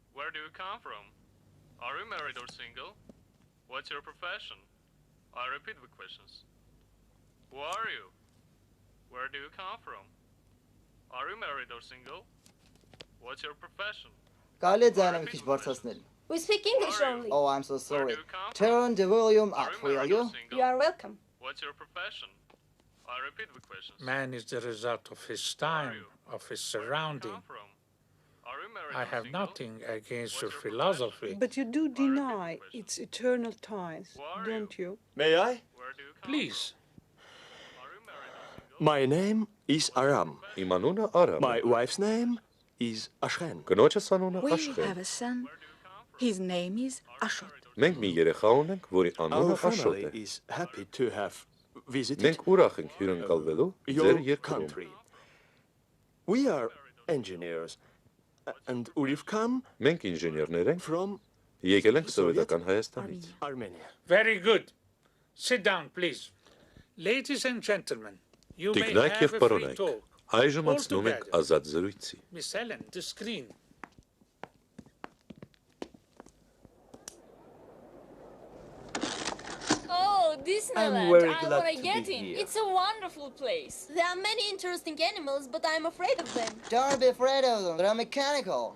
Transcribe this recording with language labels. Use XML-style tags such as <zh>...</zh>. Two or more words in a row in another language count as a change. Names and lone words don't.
<en>Where do you come from? Are you married or single? What's your profession? I repeat the questions. Who are you? Where do you come from? Are you married or single? What's your profession?</en> <hy>Կարելի է ձայնը մի քիչ բարձրացնել։</hy> <en>We speak English only. Oh, I'm so sorry. Turn the volume up, will you? You are welcome. What's your profession? I repeat the questions. Man is the result of his time, of his surrounding. I have nothing against your philosophy. But you do deny its eternal ties, don't you? May I? Please. My name is Aram.</en> <hy>Իմ անունը Արամ է։</hy> <en>My wife's name is Ashken.</en> <hy>Կնոջս անունը</hy> <en>We</en> <hy>Աշխեն։</hy> <en>have a son. His name is Ashot.</en> <hy>Մենք մի երեխա ունենք, որի անունը</hy> <en>Our</en> <hy>Աշոտ</hy> <en>family</en> <hy>է։</hy> <en>is happy to have visited</en> <hy>Մենք ուրախ ենք հյուրընկալվելու</hy> <en>your</en> <hy>ձեր երկրում։</hy> <en>country. We are engineers and we've come</en> <hy>Մենք ինժեներներ ենք,</hy> <en>from</en> <hy>եկել ենք սովետական Հայաստանից։</hy> <en>Armenia. Very good. Sit down, please. Ladies and gentlemen, you may</en> <hy>Տիկնայք</hy> <en>have</en> <hy>եւ</hy> <en>a free</en> <hy>պարոնայք,</hy> <en>talk.</en> <hy>այժմ անցնում ենք ազատ զրույցի։</hy> <en>Miss Helen, the screen. Oh, Disneyland. I'm very I glad want to to get be in. here. It's a wonderful place. There are many interesting animals, but I'm afraid of them. Don't be afraid of them, they're mechanical.</en>